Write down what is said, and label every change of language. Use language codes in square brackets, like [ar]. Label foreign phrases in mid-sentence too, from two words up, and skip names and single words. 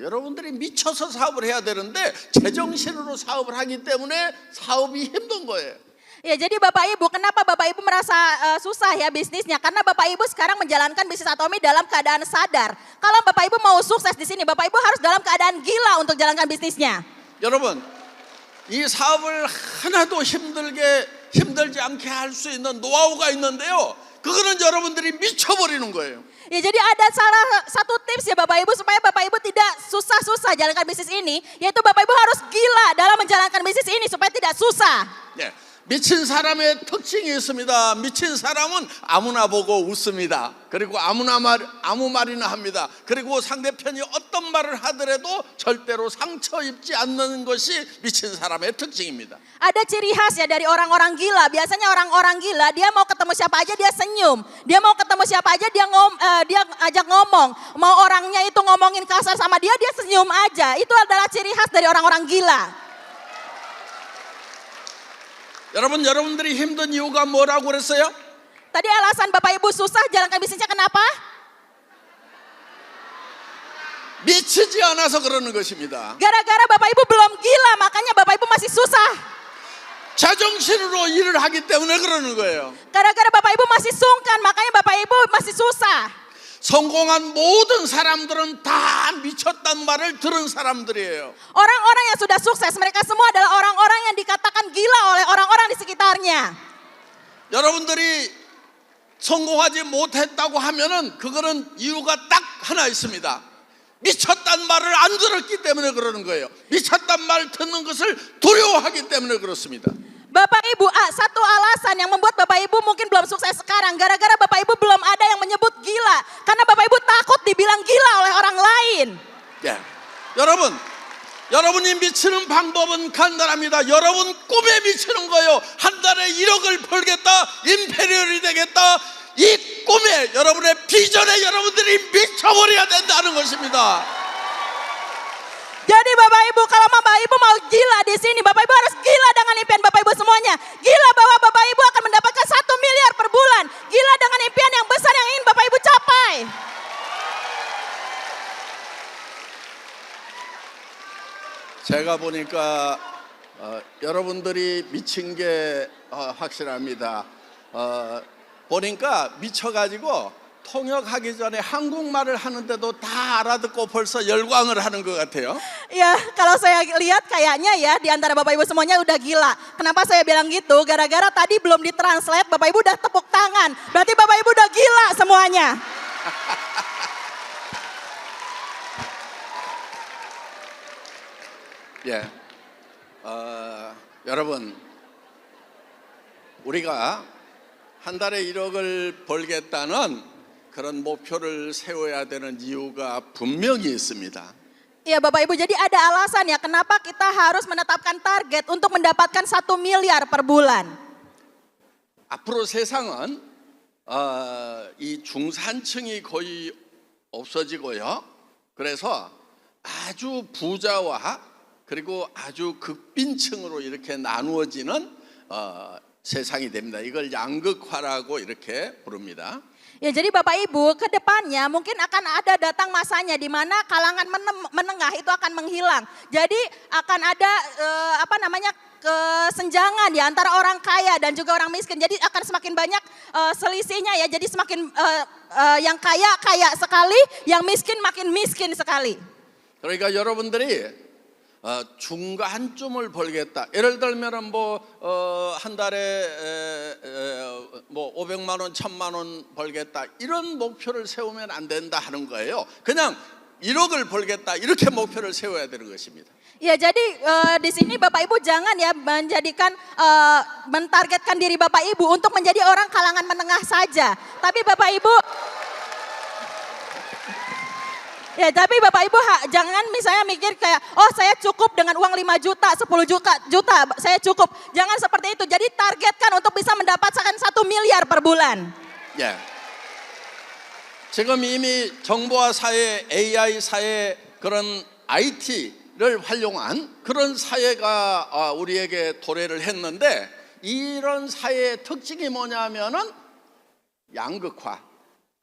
[ko] 여러분들이 미쳐서 사업을 해야 되는데 제정신으로 사업을 하기 때문에 사업이 힘든 거예요. [id] Ya, jadi Bapak Ibu, kenapa Bapak Ibu merasa susah ya bisnisnya? Karena Bapak Ibu sekarang menjalankan bisnis Atomi dalam keadaan sadar. Kalau Bapak Ibu mau sukses di sini, Bapak Ibu harus dalam keadaan gila untuk jalankan bisnisnya. [ko] 여러분, 이 사업을 하나도 힘들지 않게 할 수 있는 노하우가 있는데요. 그거는 여러분들이 미쳐버리는 거예요. [id] Ya, jadi ada salah satu tips ya Bapak Ibu supaya Bapak Ibu tidak susah-susah jalankan bisnis ini, yaitu Bapak Ibu harus gila dalam menjalankan bisnis ini supaya tidak susah. [ko] 예, 미친 사람의 특징이 있습니다. 미친 사람은 아무나 보고 웃습니다. 그리고 아무 말이나 합니다. 그리고 상대편이 어떤 말을 하더라도 절대로 상처 입지 않는 것이 미친 사람의 특징입니다. [id] Ada ciri khas ya dari orang-orang gila. Biasanya orang-orang gila dia mau ketemu siapa aja dia senyum. Dia mau ketemu siapa aja dia ajak ngomong. Mau orangnya itu ngomongin kasar sama dia senyum aja. Itu adalah ciri khas dari orang-orang gila. [ko] 여러분들이 힘든 이유가 뭐라고 그랬어요? [id] Tadi alasan Bapak Ibu susah jalankan bisnisnya kenapa? [ko] 미치지 않아서 그러는 것입니다. [id] Gara-gara Bapak Ibu belum gila, makanya Bapak Ibu masih susah. [ko] 자정신으로 일을 하기 때문에 그러는 거예요. [id] Gara-gara Bapak Ibu masih sungkan, makanya Bapak Ibu masih susah. [ko] 성공한 모든 사람들은 다 미쳤단 말을 들은 사람들이에요. [id] Orang-orang yang sudah sukses, mereka semua adalah orang-orang yang dikatakan gila oleh orang-orang di sekitarnya. [ko] 여러분들이 성공하지 못했다고 하면은 그거는 이유가 딱 하나 있습니다. 미쳤단 말을 안 들었기 때문에 그러는 거예요. 미쳤단 말 듣는 것을 두려워하기 때문에 그렇습니다. [id] Bapak Ibu, satu alasan yang membuat Bapak Ibu mungkin belum sukses sekarang, gara-gara Bapak Ibu belum ada yang menyebut gila. Karena Bapak Ibu takut dibilang gila oleh orang lain. [ko] 예, 여러분이 미치는 방법은 간단합니다. 여러분 꿈에 미치는 거예요. 한 달에 1억을 벌겠다, 임페리얼이 되겠다. 이 꿈에, 여러분의 비전에 여러분들이 미쳐버려야 된다는 것입니다. [id] Jadi Bapak Ibu, kalau Bapak Ibu mau gila di sini, Bapak Ibu harus gila dengan impian Bapak Ibu semuanya. Gila bahwa Bapak Ibu akan mendapatkan 1 miliar per bulan. Gila dengan impian yang besar yang ingin Bapak Ibu capai. [ko] 제가 보니까 여러분들이 미친 게 확실합니다. 보니까 미쳐가지고 통역하기 전에 한국말을 하는데도 다 알아듣고 벌써 열광을 하는 것 같아요. [id] Ya, kalau saya lihat kayaknya ya di antara Bapak Ibu semuanya udah gila. Kenapa saya bilang gitu? Gara-gara tadi belum ditranslate, Bapak Ibu udah tepuk tangan. Berarti Bapak Ibu udah gila semuanya. [ko] 예, 여러분, 우리가 한 달에 1억을 벌겠다는 그런 목표를 세워야 되는 이유가 분명히 있습니다. [id] Ya Bapak Ibu, jadi ada alasan ya kenapa kita harus menetapkan target untuk mendapatkan 1 miliar per bulan. [ko] 앞으로 세상은 이 중산층이 거의 없어지고요. 그래서 아주 부자와 그리고 아주 극빈층으로 이렇게 나누어지는 세상이 됩니다. 이걸 양극화라고 이렇게 부릅니다. [id] Ya jadi Bapak Ibu, ke depannya mungkin akan ada datang masanya di mana kalangan menengah itu akan menghilang. Jadi akan ada kesenjangan di antara orang kaya dan juga orang miskin. Jadi akan semakin banyak selisihnya ya. Jadi semakin yang kaya sekali, yang miskin makin miskin sekali. [ko] 그러니까 여러분들이 중간쯤을 벌겠다. 예를 들면은 한 달에 500만 원, 1000만 원 벌겠다. 이런 목표를 세우면 안 된다 하는 거예요. 그냥 1억을 벌겠다. 이렇게 목표를 세워야 되는 것입니다. [id] Ya jadi di sini Bapak Ibu jangan ya mentargetkan diri Bapak Ibu untuk menjadi orang kalangan menengah saja. Tapi Bapak Ibu jangan misalnya mikir kayak, oh saya cukup dengan uang 5 juta, 10 juta, saya cukup. Jangan seperti itu. Jadi targetkan untuk bisa mendapatkan 1 miliar per bulan. [ko] 예. 지금 이미 정보화 사회, AI 사회, 그런 IT를 활용한 그런 사회가 우리에게 도래를 했는데, 이런 사회의 특징이 뭐냐면은 양극화.